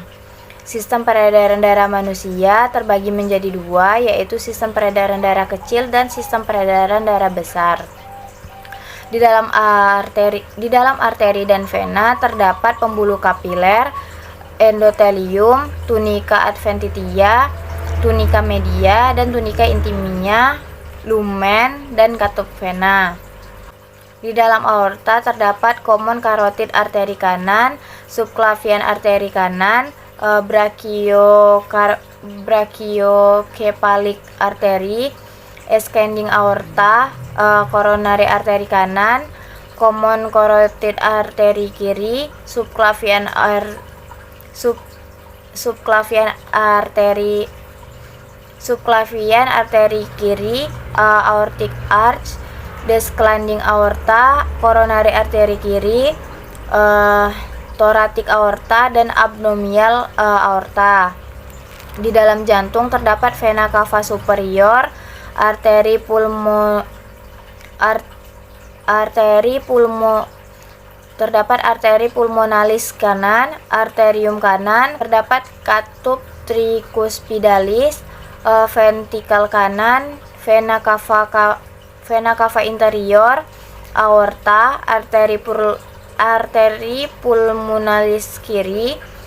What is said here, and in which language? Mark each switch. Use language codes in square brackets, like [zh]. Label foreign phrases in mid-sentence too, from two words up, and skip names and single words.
[id] Sistem peredaran darah manusia terbagi menjadi 2, yaitu sistem peredaran darah kecil dan sistem peredaran darah besar. Di dalam arteri dan vena terdapat pembuluh kapiler, endotelium, tunica adventitia, tunica media, dan tunica intimia, lumen, dan katup vena. Di dalam aorta terdapat [en] common carotid [id] arteri kanan, subclavian arteri kanan, [en] brachiocephalic artery, ascending aorta, coronary [id] arteri kanan, [en] common carotid [id] arteri kiri, [en] subclavian [id] arteri kiri, [en] aortic arch, descending aorta, coronary [id] arteri kiri, [en] thoracic aorta, dan abdominal aorta. [id] Di dalam jantung terdapat vena cava superior, terdapat arteri pulmonalis kanan, arterium kanan, terdapat katup tricuspidalis, ventrikel kanan, vena cava interior, aorta, arteri pulmonalis kiri,